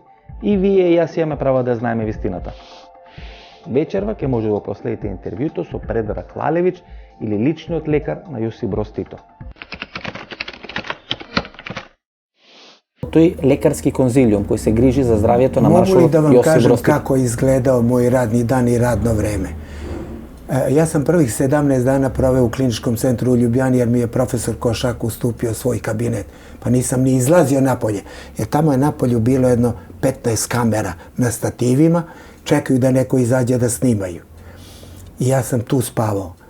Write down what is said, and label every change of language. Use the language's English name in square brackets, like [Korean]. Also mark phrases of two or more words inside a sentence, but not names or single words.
[Macedonian] И вие и јас имаме право да знаеме вистината. Вечерва ќе може да проследите интервјуто со Предраг Лалевич или личниот лекар на Јосип Броз Тито. Тој лекарски конзилиум кој се грижи за здравјето на маршалот Јосип Броз Тито. [Serbian] Могу ли да вам кажам како изгледao мој радни дан и радно време? Ja sam prvih 17 dana proveo u kliničkom centru u Ljubljani jer mi je profesor Košak ustupio svoj kabinet. Pa nisam ni izlazio napolje. Jer tamo je napolju bilo jedno 15 kamera na stativima. Čekaju da neko izađe da snimaju. I ja sam tu spavao.